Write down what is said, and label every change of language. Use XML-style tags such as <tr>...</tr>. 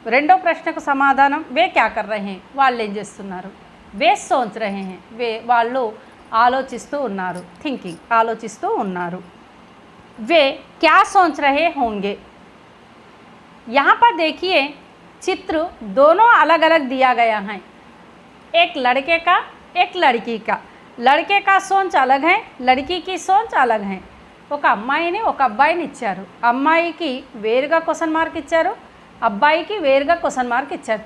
<te>రెండో ప్రశ్నకు సమాధానం</te> <hi>వే క్యా కర్ రహే హై,</hi> <te>వాళ్ళు ఏం చేస్తున్నారు?</te> <hi>వే సోచ్ రహే హై,</hi> <te>వాళ్ళు ఆలోచిస్తూ ఉన్నారు, థింకింగ్, ఆలోచిస్తూ ఉన్నారు।</te> <hi>वे क्या सोच रहे होंगे? यहाँ पर देखिए चित्र दोनों अलग अलग दिया गया है। एक लड़के का, एक लड़की का। लड़के का सोच अलग है, लड़की की सोच अलग है।</hi> <te>ఒక అమ్మాయిని ఒక అబ్బాయిని ఇచ్చారు। అమ్మాయికి వేరుగా క్వశ్చన్ మార్క్ ఇచ్చారు, అబ్బాయికి వేరుగా క్వశ్చన్ మార్క్ ఇచ్చారు।</te>